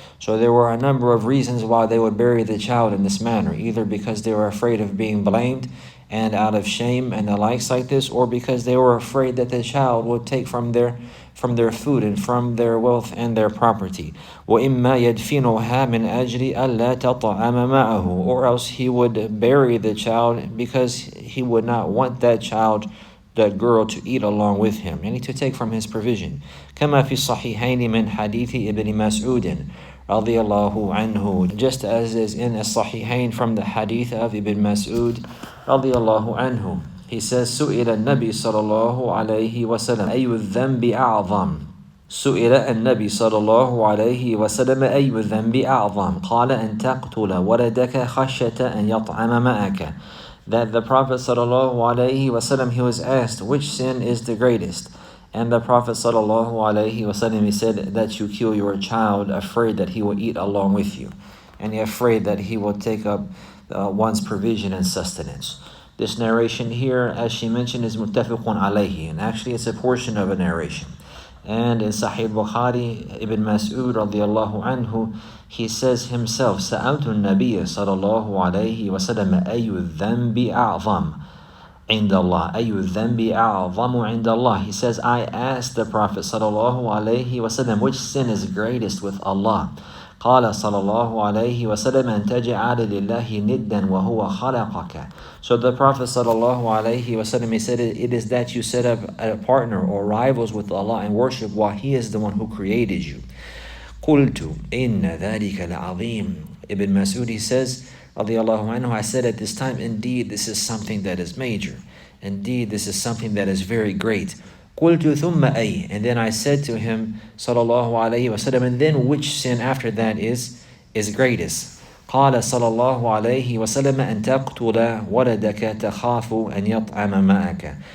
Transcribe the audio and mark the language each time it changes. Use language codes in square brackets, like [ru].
[en] So there were a number of reasons why they would bury the child in this manner, either because they were afraid of being blamed and out of shame and the likes like this, or because they were afraid that the child would take from their food and from their wealth and their property. [ar] وَإِمَّا يَدْفِنُهَا مِنْ أَجْلِ أَلَّا تَطْعَمَ مَعَهُ, [en] or else he would bury the child because he would not want that child, that girl, to eat along with him, and to take from his provision. [ar] كما في الصحيحين من حديث ابن مسعود رضي الله عنه, [en] just as is in As-Sahihain from the hadith of Ibn Mas'ud [ar] رضي الله عنه. [en] He says, [ar] سئل النبي صلى الله عليه وسلم أي الذنب أعظم. سئل النبي صلى الله عليه وسلم أي الذنب أعظم. قال أن تقتل ولدك خشية أن يطعم معك. [en] That the Prophet sallallahu alaihi wasallam, he was asked, which sin is the greatest? And the Prophet sallallahu alaihi wasallam, he said that you kill your child afraid that he will eat along with you, and you're afraid that he will take up one's provision and sustenance. This narration here, as she mentioned, is muttafiqun alayhi, and actually it's a portion of a narration. And in Sahih Bukhari, Ibn Mas'ud radiyallahu anhu, he says himself, [ar] سألت النبي صلى الله عليه وسلم أي الذنب أعظم عند الله أي الذنب أعظم عند الله. [en] He says, I asked the Prophet sallallahu alaihi wasallam, which sin is greatest with Allah? [ar] قال صلى الله عليه وسلم أن تجعل لله ندا وهو خلقك. [en] So the Prophet sallallahu alaihi wasallam, he said, it is that you set up a partner or rivals with Allah and worship while He is the one who created you. [ar] قلت إن ذلك العظيم. [en] Ibn Mas'ud, he says, [ar] رضي الله عنه, [en] I said at this time, indeed this is something that is major. Indeed this is something that is very great. [ar] قلت ثم أي. [en] And then I said to him, sallallahu alayhi wasallam, and then which sin after that is greatest? [ar] قال صلى الله عليه وسلم أن تقتل ولدك تخاف أن يطعم معك.